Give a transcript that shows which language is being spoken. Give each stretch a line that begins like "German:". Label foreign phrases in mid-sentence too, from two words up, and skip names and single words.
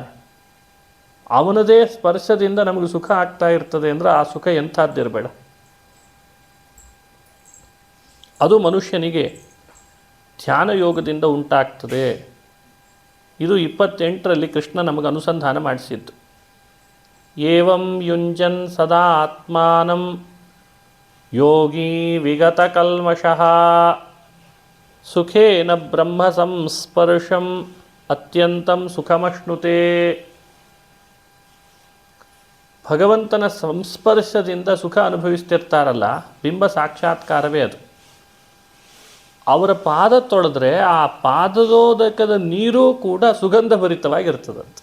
Kannada: ಅವನದೇ ಸ್ಪರ್ಶದಿಂದ ನಮಗೆ ಸುಖ ಆಗ್ತಾ ಇರ್ತದೆ ಅಂದರೆ ಆ ಸುಖ ಎಂಥದ್ದಿರಬೇಡ. ಅದು ಮನುಷ್ಯನಿಗೆ ಧ್ಯಾನ ಯೋಗದಿಂದ ಉಂಟಾಗ್ತದೆ. ಇದು 28ರಲ್ಲಿ ಕೃಷ್ಣ ನಮಗೆ ಅನುಸಂಧಾನ ಮಾಡಿಸಿದ್ದು.
Sanskrit: ಏವಂ ಯುಂಜನ್ ಸದಾ ಆತ್ಮಾನಂ ಯೋಗಿ ವಿಗತ ಕಲ್ಮಷಃ ಸುಖೇನ ಬ್ರಹ್ಮ ಸಂಸ್ಪರ್ಶಂ ಅತ್ಯಂತಂ ಸುಖಮಶ್ನುತೆ.
Kannada: ಭಗವಂತನ ಸಂಸ್ಪರ್ಶದಿಂದ ಸುಖ ಅನುಭವಿಸ್ತಿರ್ತಾರಲ್ಲ, ಬಿಂಬ ಸಾಕ್ಷಾತ್ಕಾರವೇ ಅದು. ಅವರ ಪಾದ ತೊಳೆದ್ರೆ ಆ ಪಾದೋದಕದ ನೀರು ಕೂಡ ಸುಗಂಧ ಭರಿತವಾಗಿರ್ತದಂತೆ.